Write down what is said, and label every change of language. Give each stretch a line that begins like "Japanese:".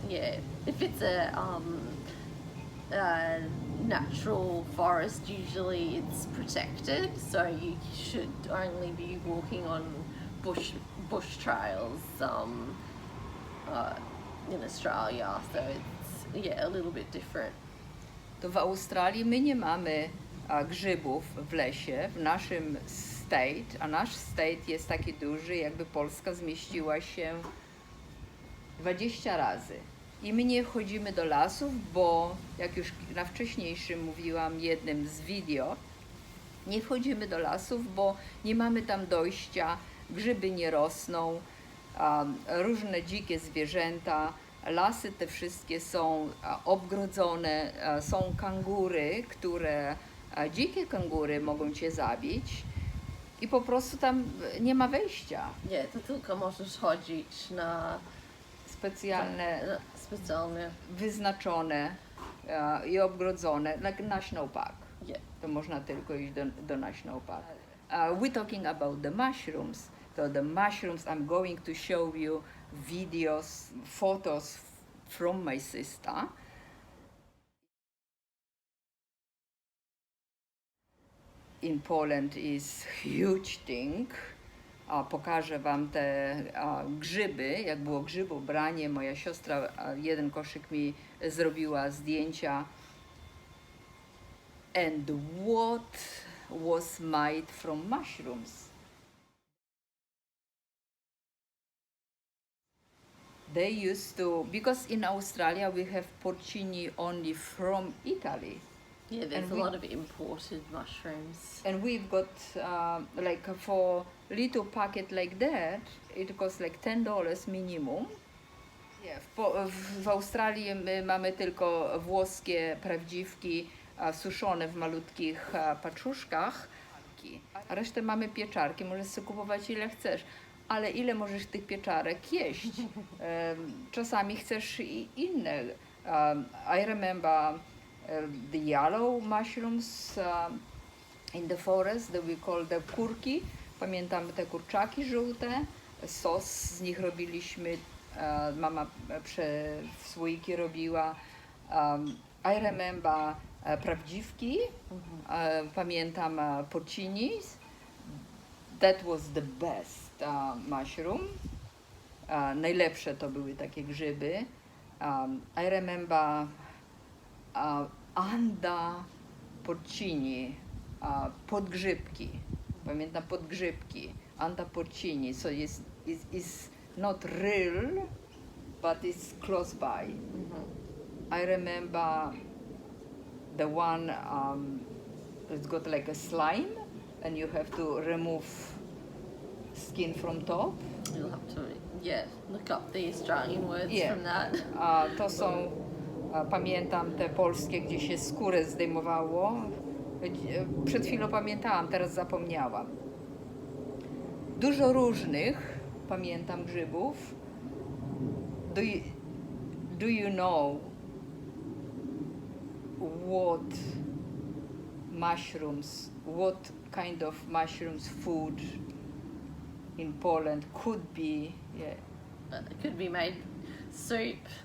English: Yeah, if it's a natural forest, usually it's protected, so you should only be walking on bush trails in Australia. So it's a little bit different.
Polish: To w Australii my nie mamy grzybów w lesie, w naszym state, a nasz state jest taki duży, jakby Polska zmieściła się 20 razy. I my nie wchodzimy do lasów, bo jak już na wcześniejszym mówiłam, jednym z video, nie wchodzimy do lasów, bo nie mamy tam dojścia, grzyby nie rosną, różne dzikie zwierzęta, lasy te wszystkie są obgrodzone, są kangury, dzikie kangury mogą cię zabić i po prostu tam nie ma wejścia. Nie, to tylko możesz chodzić na Specjalne, specjalne. wyznaczone i obgrodzone, like National Park.
English: Yeah.
Polish: To można tylko iść do National Park.
English: We're talking about the mushrooms. So the mushrooms, I'm going to show you videos, photos from my sister. In Poland is huge thing.
Polish: Pokażę wam te grzyby, jak było grzybobranie. Moja siostra jeden koszyk mi zrobiła zdjęcia.
English: And what was made from mushrooms? They used to, because in Australia we have porcini only from Italy. Yeah, there's And a we- lot of imported mushrooms. And we've got like for little packet like that, it costs like $10 minimum.
Polish: Yeah, w Australii my mamy tylko włoskie prawdziwki suszone w malutkich paczuszkach, a resztę mamy pieczarki. Możesz sobie kupować ile chcesz, ale ile możesz tych pieczarek jeść? Czasami chcesz i inne.
English: I remember the yellow mushrooms in the forest that we call the kurki.
Polish: Pamiętam te kurczaki żółte. Sos z nich robiliśmy. Mama w słoiki robiła.
English: I remember prawdziwki.
Polish: Pamiętam porcinis.
English: That was the best mushroom.
Polish: Najlepsze to były takie grzyby.
English: I remember anda porcini, podgrzybki.
Polish: Pamiętam podgrzybki. Anda porcini.
English: So it's not real, but it's close by. I remember the one it's got like a slime, and you have to remove skin from top. You'll have to, look up the Australian words Yeah. from that.
Polish: To są, pamiętam te polskie, gdzie się skórę zdejmowało. Przed chwilą pamiętałam, teraz zapomniałam. Dużo różnych, pamiętam, grzybów.
English: Do you know what kind of mushrooms food in Poland could be? It could be made soup.